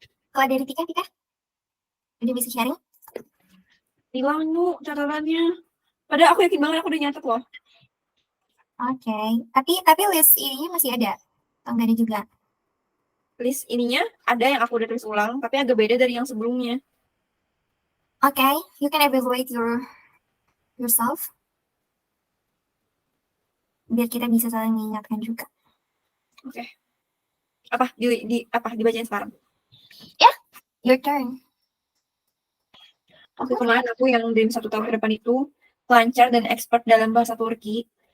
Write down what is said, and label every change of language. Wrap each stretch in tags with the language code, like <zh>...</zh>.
<id>Kalau dari Tika udah bisa sharing? Hilang Nu catatannya. Padahal aku yakin banget aku udah nyatet loh. Oke, tapi list ininya masih ada? Atau nggak ada juga? List ininya ada yang aku udah tulis ulang, tapi agak beda dari yang sebelumnya.</id> <en>Oke, you can evaluate yourself.</en> <id>Biar kita bisa saling mengingatkan juga. Oke. Apa dibacain sekarang?</id> <en>Your turn.</en> <id>Waktu kemarin aku yang dream 1 tahun ke depan itu lancar dan expert dalam bahasa Turki.</id>